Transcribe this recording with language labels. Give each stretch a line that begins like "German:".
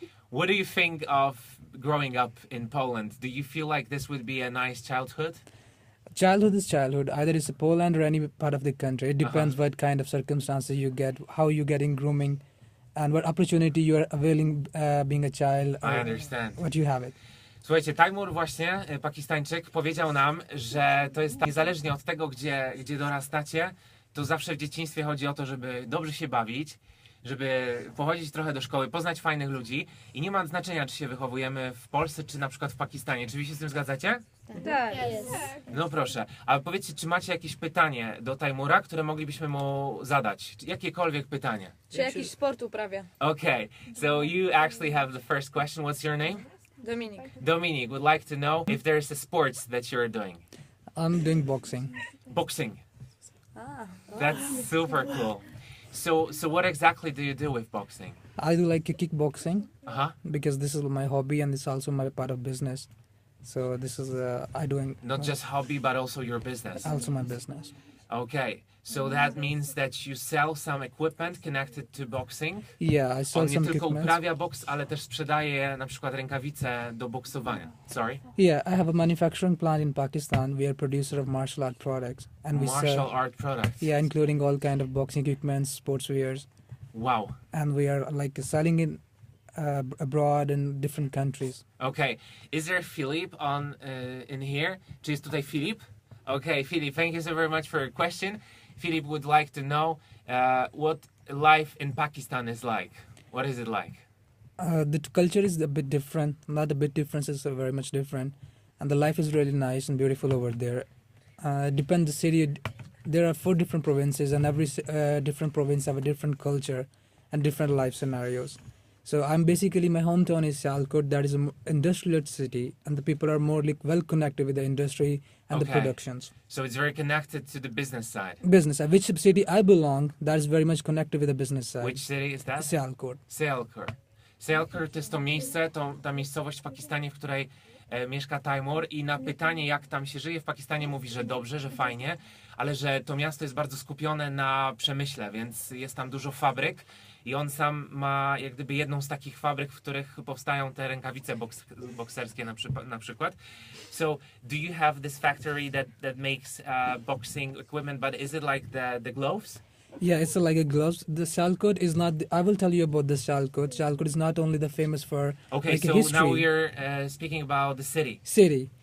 English: What do you think of growing up in Poland? Do you feel like this would be a nice childhood? Childhood is childhood. Either it's Poland or any part of the country. It depends what kind of circumstances you get, how you get in grooming, and what opportunity you are availing being a child. I understand. What you have it.
Polish: Słuchajcie, Taimour właśnie, Pakistańczyk, powiedział nam, że to jest tak, niezależnie od tego, gdzie dorastacie, to zawsze w dzieciństwie chodzi o to, żeby dobrze się bawić, żeby pochodzić trochę do szkoły, poznać fajnych ludzi i nie ma znaczenia, czy się wychowujemy w Polsce, czy na przykład w Pakistanie. Czy wy się z tym zgadzacie? Tak. No proszę, ale powiedzcie, czy macie jakieś pytanie do Taimoura, które moglibyśmy mu zadać? Jakiekolwiek pytanie. Czy jakiś sport uprawia?
English: Okay, so you actually have the first question. What's your name? Dominik. Dominic would like to know if there's a sports that you're doing. I'm doing boxing. Boxing. That's super cool. So what exactly do you do with boxing? I do like kickboxing Uh-huh. because this is my hobby and it's also my part of business. So this is I doing Not just hobby, but also your business. also my business. Okay, so that means that you sell some equipment connected to boxing. Yeah, I sell
Polish: On nie
English: some
Polish: tylko
English: equipment.
Polish: uprawia boks, ale też sprzedaje na przykład rękawice do boksowania.
English: Sorry? Yeah, I have a manufacturing plant in Pakistan. We are producer of martial art products, and we Martial sell. art products. Yeah, including all kind of boxing equipment, sportswears, Wow. and we are like selling it abroad in different countries. Okay, is there Philip on in here?
Polish: Czy jest tutaj Philip?
English: Okay, Philip, thank you so very much for your question. Philip would like to know what life in Pakistan is like. What is it like? The culture is a bit different. Not a bit different, it's very much different, and the life is really nice and beautiful over there. Depends the city. There are 4 different provinces, and every different province have a different culture and different life scenarios. So I'm basically, my hometown is Sialkot. That is an industrial city, and the people are more like well connected with the industry and the Okay. productions. So it's very connected to the business side. Business. Which city I belong, that is very much connected with the business side. Which city is that? Sialkot. Sialkot.
Polish: Sialkot to jest to miejsce, ta miejscowość w Pakistanie, w której mieszka Taimour i na pytanie, jak tam się żyje w Pakistanie, mówi, że dobrze, że fajnie, ale że to miasto jest bardzo skupione na przemyśle, więc jest tam dużo fabryk i on sam ma jak gdyby jedną z takich fabryk, w których powstają te rękawice bokserskie na przykład.
English: So, do you have this factory that makes boxing equipment, but is it like the gloves? Yeah, it's like a gloves. The Sialkot is not. I will tell you about the Sialkot. Sialkot is not only the famous for Okay, like so history. now we're speaking about the city. City.